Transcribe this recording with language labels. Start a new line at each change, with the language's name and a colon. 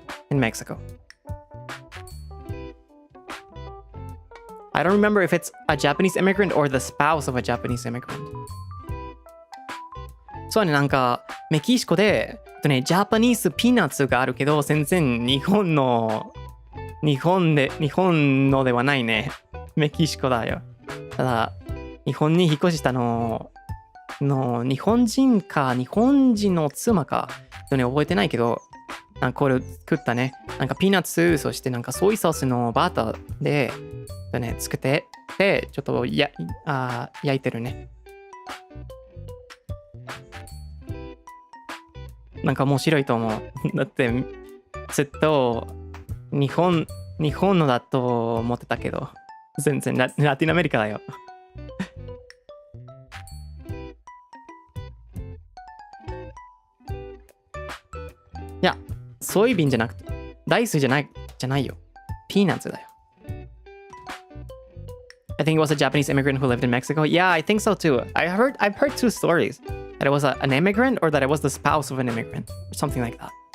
English: In Mexico. I don't remember if it's a Japanese immigrant or the spouse of a Japanese immigrant.
Japanese: そうね、なんか、メキシコで、ジャパニーズピーナッツがあるけど、全然日本のではないね。メキシコだよ。ただ、日本に引っ越したの日本人の妻か、覚えてないけど、なんかこれ作ったね。なんかピーナッツ、そしてなんかソイソースのバターで、作って、で、ちょっと焼いてるね。なんか面白いと思う。だって、ずっと日本のだと思ってたけど、全然ラティンアメリカだよ。いや、ソイビンじゃなくて、ライスじゃないよ。ピーナッツだよ。
English: I think it was a Japanese immigrant who lived in Mexico. Yeah, I think so too. I've heard two stories. That it was an immigrant or that it was the spouse of an immigrant. Or something like that.